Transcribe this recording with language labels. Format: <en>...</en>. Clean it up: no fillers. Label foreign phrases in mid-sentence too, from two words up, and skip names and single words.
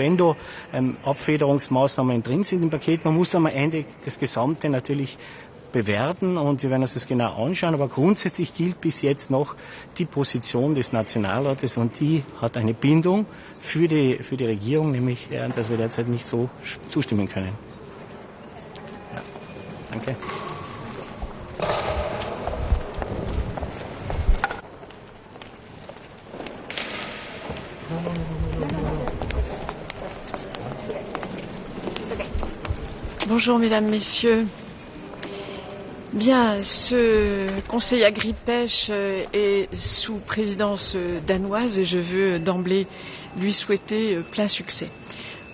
<de>Wenn da Abfederungsmaßnahmen drin sind im Paket, man muss am Ende das Gesamte natürlich bewerten und wir werden uns das genau anschauen. Aber grundsätzlich gilt bis jetzt noch die Position des Nationalrates und die hat eine Bindung für die Regierung, nämlich, dass wir derzeit nicht so zustimmen können. Ja, danke.</de> <fr>Bonjour mesdames, messieurs. Bien, ce Conseil Agri-Pêche est sous présidence danoise et je veux d'emblée lui souhaiter plein succès.</fr>